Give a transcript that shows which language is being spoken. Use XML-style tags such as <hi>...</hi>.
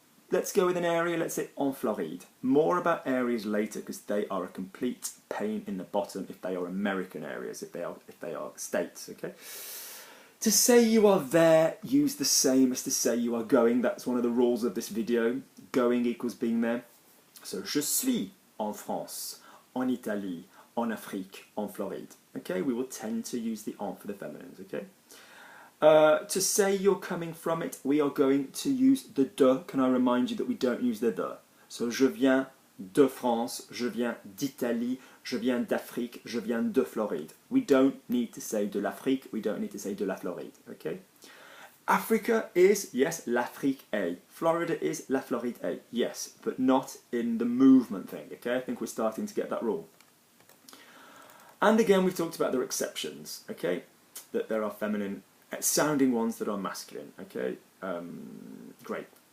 <en>Let's go with an area, let's say en Floride. More about areas later because they are a complete pain in the bottom if they are American areas, if they are states, okay? To say you are there, use the same as to say you are going. That's one of the rules of this video. Going equals being there.</en> <fr>So, je suis en France, en Italie, en Afrique, en Floride.</fr> <en>Okay, we will tend to use the en for the feminines, okay? To say you're coming from it, we are going to use the de. Can I remind you that we don't use the de?</en> <fr>So, je viens de France, je viens d'Italie, je viens d'Afrique, je viens de Floride.</fr> <en>We don't need to say</en> <fr>de l'Afrique,</fr> <en>we don't need to say</en> <fr>de la Floride,</fr> <en>okay? Africa is, yes,</en> <fr>l'Afrique est.</fr> <en>Florida is</en> <fr>la Floride est,</fr> <en>yes, but not in the movement thing, okay? I think we're starting to get that rule. And again, we've talked about their exceptions, okay? That there are feminine sounding ones that are masculine, okay? Great.</en>